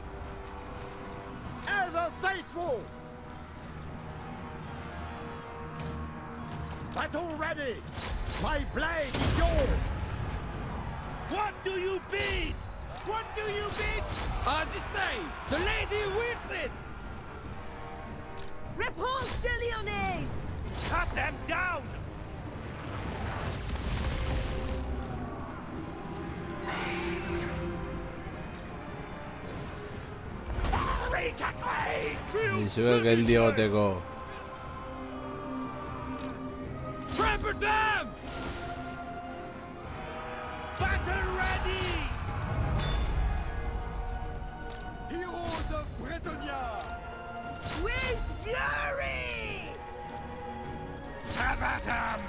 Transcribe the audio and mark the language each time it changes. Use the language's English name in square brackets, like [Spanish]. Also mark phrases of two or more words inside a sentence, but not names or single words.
[English] Ever faithful. Battle ready. My blade is yours. What do you bid? What do you bid? As you say, the lady wins it! Réponse de Lyonnaise! Cut them down! [Basque] Dizuek geldi egoteko. [English] Trample them! Battle ready! Heroes of Bretonia! With fury! Have at 'em!